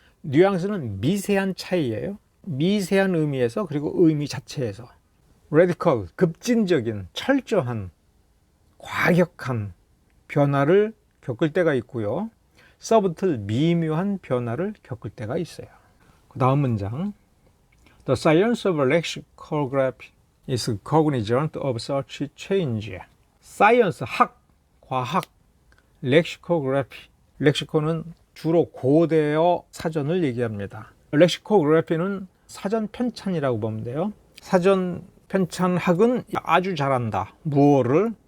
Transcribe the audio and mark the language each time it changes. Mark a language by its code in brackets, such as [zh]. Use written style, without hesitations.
[ko] 뉘앙스는 미세한 차이예요. 미세한 의미에서, 그리고 의미 자체에서. radical, 급진적인, 철저한, 과격한 변화를 겪을 때가 있고요. subtle, 미묘한 변화를 겪을 때가 있어요. 그 다음 문장. [en] The science of lexicography is cognizant of such change. [ko] science, 학, 과학, lexicography. 렉시콘은 주로 고대어 사전을 얘기합니다. lexicography는 사전 편찬이라고 보면 돼요. 사전 편찬학은 아주 잘한다. 무엇을?